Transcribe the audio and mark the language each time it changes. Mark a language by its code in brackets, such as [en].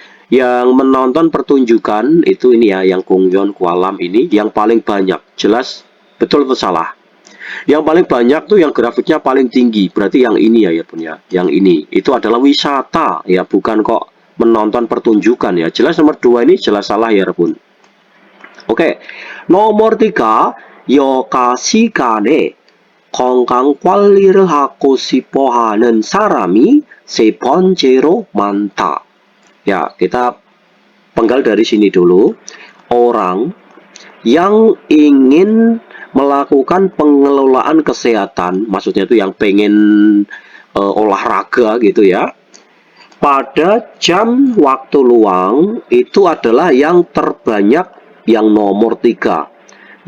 [id] Yang menonton pertunjukan itu ini ya, yang Gongyon Kualam ini yang paling banyak. Jelas betul atau salah? Yang paling banyak tuh yang grafiknya paling tinggi. Berarti yang ini ya, Bun ya. Yang ini itu adalah wisata ya, bukan kok menonton pertunjukan ya. Jelas nomor 2 ini jelas salah ya, Bun. Oke. Nomor 3, [ko] 여가 시간에 건강 관리를 하고 싶어 하는 사람이 세 번째로 많다. [id] Ya, kita penggal dari sini dulu. Orang yang ingin melakukan pengelolaan kesehatan, maksudnya itu yang pengen olahraga gitu ya. Pada jam waktu luang itu adalah yang terbanyak yang nomor 3.